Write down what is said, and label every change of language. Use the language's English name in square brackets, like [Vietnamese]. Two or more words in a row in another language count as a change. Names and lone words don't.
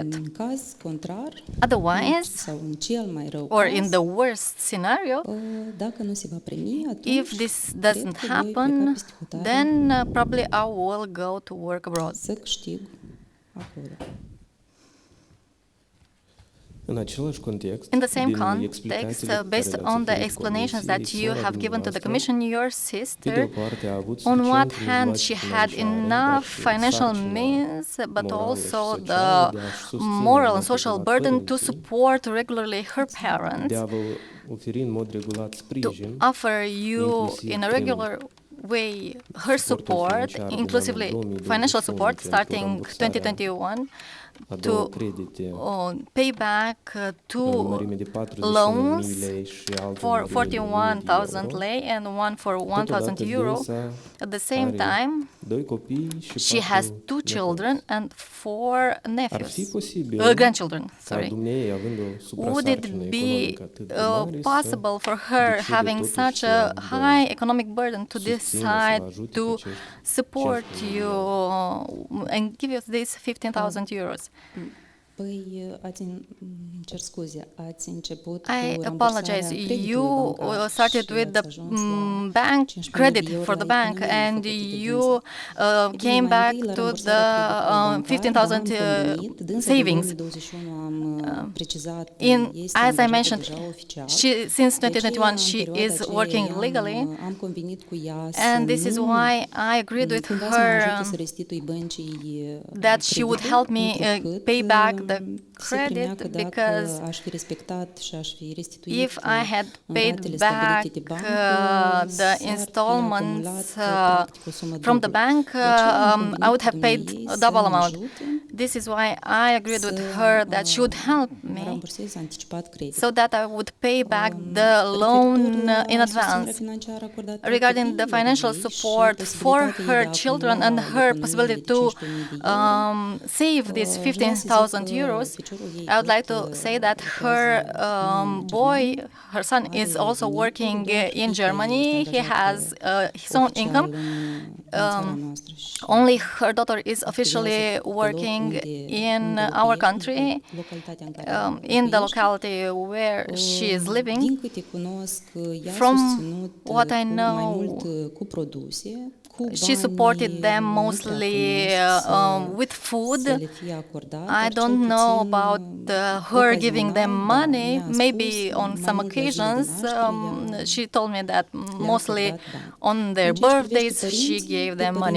[English] Otherwise, or in the worst scenario, if this doesn't happen, then probably I will go to work abroad. [Romanian] În același context, [English] In the same [Romanian] din [English] context, [Romanian] explicațiile pe [English] based [Romanian] care le-ați [English] on the [Romanian] oferit [English] explanations that [Romanian] comisiei, [English] you [Romanian] sora [English] have given to the [Romanian] dumneavoastră, [English] Commission, your [Romanian] pe de o [English] sister, [Romanian] parte a avut [English] on one [Romanian] suficiente [English] hand, [Romanian] mijloace [English] she had [Romanian] financiare, [English] enough [Romanian] dar și [English] financial [Romanian] sarcina [English] means, but [Romanian] morală și [English] also [Romanian] socială [English] the [Romanian] de a-și susține [English] moral [Romanian] în [English] and [Romanian] mod [English] social [Romanian] regulat [English] burden to [Romanian] părinții, [English] support regularly her parents, [Romanian] de a vă oferi în mod regulat [English] to [Romanian] sprijin, [English] offer you [Romanian] inclusiv [English] in a [Romanian] prin [English] regular way her support, [Romanian] financiar din [English] inclusively [Romanian] anul 2021 [English] financial support [Romanian] pentru [English] starting [Romanian] rambursarea 2021, a două [English] to [Romanian] credite [English] pay back [Romanian] în [English] two [Romanian] mărime de 41.000 [English] loans [Romanian] lei și altul [English] for [Romanian] în mărime de 1.000 de 41,000 euro. [English] lei and one for 1,000 [Romanian] Totodată euro. dânsa [English] At the same [Romanian] are [English] time, [Romanian] doi copii și [English] she has 4 two [Romanian] nepoți. [English] children and 4 [Romanian] Ar fi [English] nephews, [Romanian] posibil [English] grandchildren, [Romanian] ca [English] sorry. [Romanian] dumneei, având o [English] Would it [Romanian] suprasarcină [English] be [Romanian] economică atât de mare, [English] possible for her, [Romanian] decide [English] having [Romanian] totuși [English] such [Romanian] să [English] a [Romanian] vă [English] high economic burden, to [Romanian] susțină, să vă [English] decide [Romanian] ajute pe [English] to [Romanian] acești [English] support 15.000 you euro? and give you these 15,000 euros? [Romanian] Păi, cer scuze, ați început [English] I [Romanian] cu [English] apologize. [Romanian] rambursarea creditului [English] You [Romanian] bancar [English] started [Romanian] și [English] with [Romanian] ați [English] the [Romanian] ajuns la [English] bank 15.000 credit [Romanian] de euro [English] for [Romanian] la [English] the bank, [Romanian] economiile [English] and [Romanian] făcute de [English] you [Romanian] dânsa. [English] came [Romanian] Mai [English] back [Romanian] întâi, la [English] to [Romanian] rambursarea [English] the [Romanian] creditului bancar, 15,000 da, am convenit. Dânsa [English] savings. [Romanian] din 2021 am precizat, [English] In, [Romanian] este [English] as I [Romanian] angajată [English] mentioned, [Romanian] deja oficial. [English] since [Romanian] De aceea, 2021, în [English] she [Romanian] perioada [English] is [Romanian] aceea, [English] working [Romanian] i-am, [English] legally, [Romanian] am convenit cu ea să [English] and this is [Romanian] nu [English] why I agreed with [Romanian] cumva să mă ajute [English] her [Romanian] să restitui băncii [English] that she would [Romanian] creditul, [English] help me [Romanian] întrucât, [English] pay back the [Romanian] se primea [English] credit, [Romanian] că dacă [English] because [Romanian] aș fi respectat și aș fi restituit [English] if I had [Romanian] în [English] paid [Romanian] ratele [English] back [Romanian] stabilite de bancă, [English] the [Romanian] s-ar fi [English] installments [Romanian] acumulat, practic, o sumă [English] from the [Romanian] dublă. [English] bank, [Romanian] De aceea am [English] I [Romanian] convenit [English] would [Romanian] cu [English] have paid [Romanian] dumneei a să [English] double [Romanian] mă [English] amount. [Romanian] ajute [English] This is why I agreed with [Romanian] să, [English] her that she would help me [Romanian] rambursez anticipat creditul. [English] so that I would pay back the loan [Romanian] Referitor [English] in [Romanian] la susținerea [English] advance. [Romanian] financiară acordată [English] Regarding the [Romanian] copiilor [English] financial [Romanian] ei și [English] support for [Romanian] posibilitatea ei [English] her [Romanian] de a [English] children and [Romanian] acumula [English] her [Romanian] economii [English] possibility [Romanian] de [English] to [Romanian] 15.000 de euro, [English] save these [Romanian] vreau să zic 15,000 că [English] euros, [Romanian] piciorul ei [English] I would like to [Romanian] tot, [English] say that her boy, her son, is also working in Germany. He has his own income. Only her daughter is officially working in our country, in the locality where she is living. [Romanian] Din câte cunosc, ea a [English] From [Romanian] susținut [English] what I [Romanian] mai [English] know, [Romanian] mult cu produse, cu [English] she supported them mostly with food. I don't know about her giving them money. Maybe on some occasions, she told me that mostly on their birthdays, she gave them money.